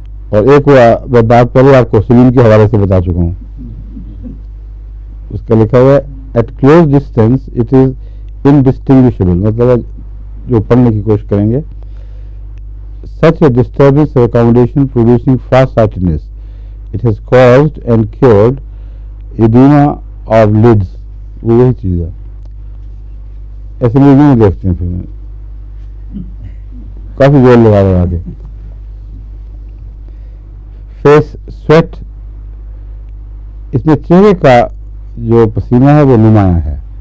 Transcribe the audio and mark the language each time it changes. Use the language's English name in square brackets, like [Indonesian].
[Urdu] اور ایک میں بات پہلے آپ کو سلیم کے حوالے سے بتا چکا ہوں، اس کا لکھا ہوا ہے [English] at close distance it is indistinguishable, [Urdu] مطلب جو پڑھنے کی کوشش کریں گے. [English] Such a disturbance of accommodation producing far-sightedness. It has caused and cured edema of lids. [Urdu] وہی چیز ہے. ایسے لوگ نہیں دیکھتے ہیں. پھر کافی زور لگا رہے آگے. فیس سویٹ، اس میں چہرے کا جو پسینہ ہے وہ نمایاں ہے.